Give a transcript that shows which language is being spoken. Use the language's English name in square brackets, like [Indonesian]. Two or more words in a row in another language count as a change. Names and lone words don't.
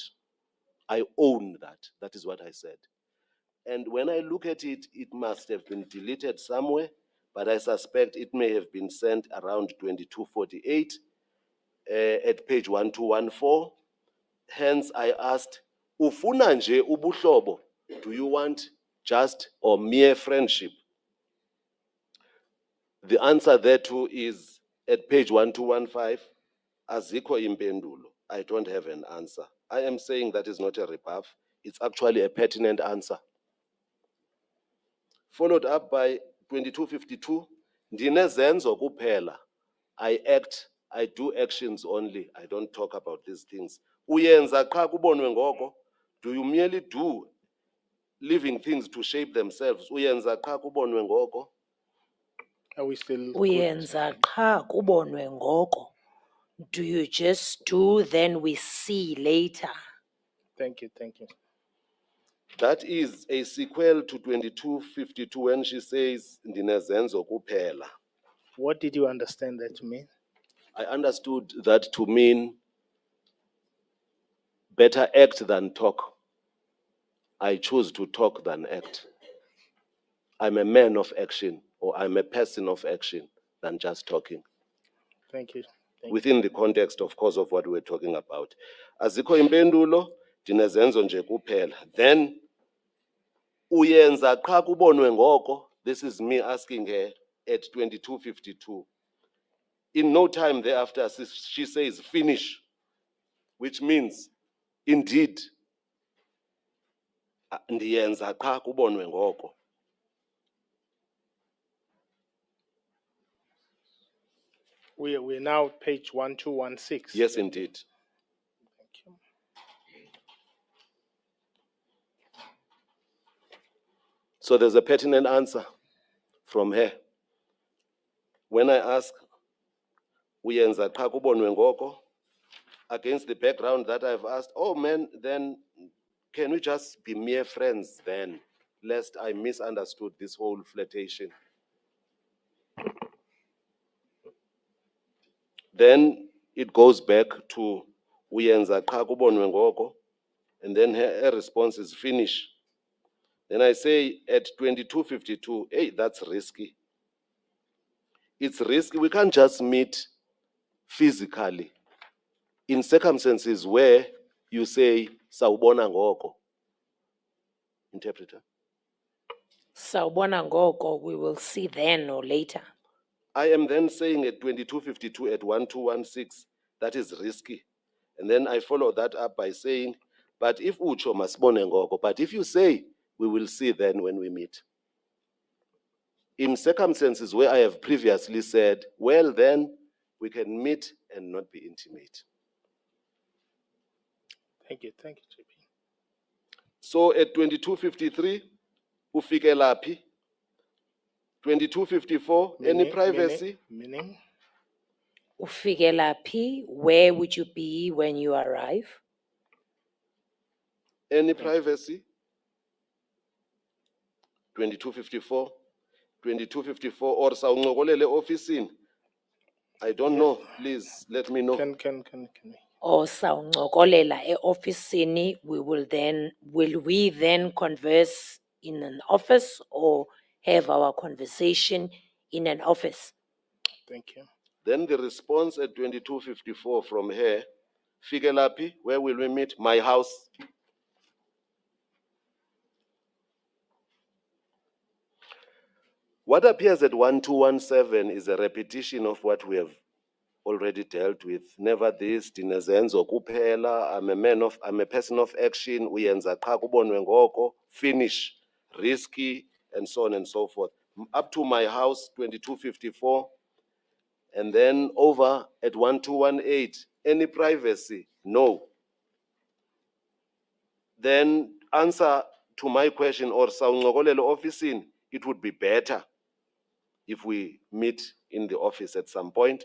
[English] I own that. That is what I said. And when I look at it, it must have been deleted somewhere, but I suspect it may have been sent around 2248 at page 1214. Hence, I asked, [Xhosa] ufuna nje ubuhlobo? [English] Do you want just or mere friendship? The answer thereto is at page 1215, [Xhosa] azikho impendulo. [English] I don't have an answer. I am saying that is not a rebuff. It's actually a pertinent answer. Followed up by 2252, [Xhosa] ndinezenzo kuphela. [English] I do actions only. I don't talk about these things. [Xhosa] Uyenza qha kubonwe ngoko. [English] Do you merely do living things to shape themselves? [Xhosa] Uyenza qha kubonwe ngoko. [English] Are we still good? [Xhosa] Uyenza qha kubonwe ngoko. [English] Do you just do, then we see later? Thank you. That is a sequel to 2252 when she says, [Xhosa] "Ndinezenzo kuphela." [English] What did you understand that to mean? I understood that to mean better act than talk. I choose to talk than act. I'm a man of action, or I'm a person of action than just talking. Thank you. Thank Within the context, of course, of what we're talking about. [Xhosa] Azikho impendulo, ndinezenzo nje kuphela. Then, uyenza qha kubonwe ngoko. [English] This is me asking her at 2252. In no time thereafter, she says, finish, which means, indeed, [Xhosa] ndiyenza qha kubonwe ngoko. [English] We're now page 1216. Yes, indeed. Thank you. So there's a pertinent answer from her. When I ask, [Xhosa] uyenza qha kubonwe ngoko, [English] against the background that I've asked, oh man, then can we just be mere friends then, lest I misunderstood this whole flirtation? Then it goes back to [Xhosa] uyenza qha kubonwe ngoko, [English] and then her response is finish. Then I say at 2252, hey, that's risky. It's risky. We can't just meet physically in circumstances where you say [Xhosa] sawubona ngoko. [English] Interpreter. [Xhosa] Sawubona ngoko, [English] we will see then or later. I am then saying at 2252 at 1216, that is risky. And then I follow that up by saying, but if [Xhosa] ucho masibone ngoko, [English] but if you say, we will see then when we meet. In circumstances where I have previously said, well then, we can meet and not be intimate. Thank you, JP. So at 2253, [Xhosa] ufike laphi? [English] 2254, any privacy? Meaning? [Xhosa] Ufike laphi, [English] where would you be when you arrive? Any privacy? [Xhosa] 2254, 2254, or sawuncokolele ofisini? [English] I don't know. Please let me know. Can Or [Xhosa] sawuncokolela e-officini, [English] will we then converse in an office or have our conversation in an office? Thank you. Then the response at 2254 from her, [Xhosa] fike laphi, [English] where will we meet? My house. What appears at 1217 is a repetition of what we have already dealt with. Never this, [Xhosa] ndinezenzo kuphela, [English] I'm a person of action, [Xhosa] uyenza qha kubonwe ngoko, [English] finish, risky, and so on and so forth. Up to my house, 2254, and then over at 1218, any privacy? No. Then answer to my question, or [Xhosa] sawuncokolele ofisini, [English] it would be better if we meet in the office at some point.